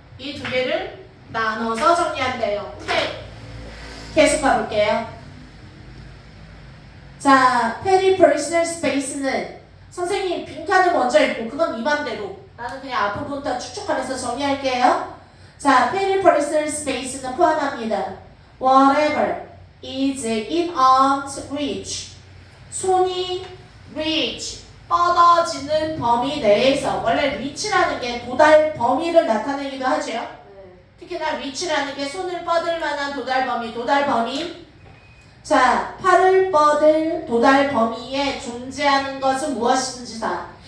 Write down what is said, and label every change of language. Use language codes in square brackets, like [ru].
[ko] 이 두 개를 나눠서 정리한대요. 오케이. 계속 가볼게요. 자, peripersonal space는 선생님 빈칸을 먼저 읽고 그건 네 맘대로 나는 그냥 앞부분부터 축축하면서 정리할게요. 자, peripersonal space는 포함합니다. [en] Whatever is in arm's reach. [ko] 손이 reach 뻗어지는 범위 내에서 원래 reach라는 게 도달 범위를 나타내기도 하죠. 네. 특히나 reach라는 게 손을 뻗을 만한 도달 범위. 자, 팔을 뻗을 도달 범위에 존재하는 것은 무엇이든지 다.